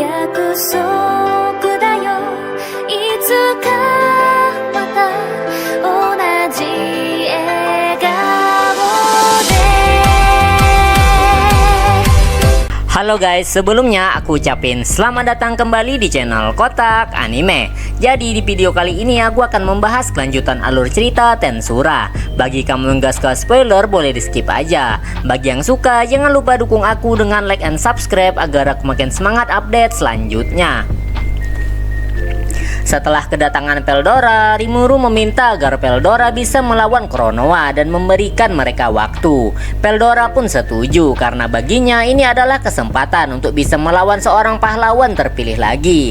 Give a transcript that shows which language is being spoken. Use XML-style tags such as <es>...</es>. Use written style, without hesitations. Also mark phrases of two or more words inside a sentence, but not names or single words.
<ja>約束だよいつかまた同じ笑顔で</ja> <id>Halo guys, sebelumnya aku ucapin selamat datang kembali di channel Kotak Anime. Jadi di video kali ini aku akan membahas kelanjutan alur cerita Tensura. Bagi kamu yang gak suka spoiler boleh di skip aja. Bagi yang suka jangan lupa dukung aku dengan</id> <en>like and subscribe</en> <id>agar aku makin semangat update selanjutnya. Setelah kedatangan Veldora, Rimuru meminta agar Veldora bisa melawan Konoha dan memberikan mereka waktu. Veldora pun setuju karena baginya ini adalah kesempatan untuk bisa melawan seorang pahlawan terpilih lagi.</id>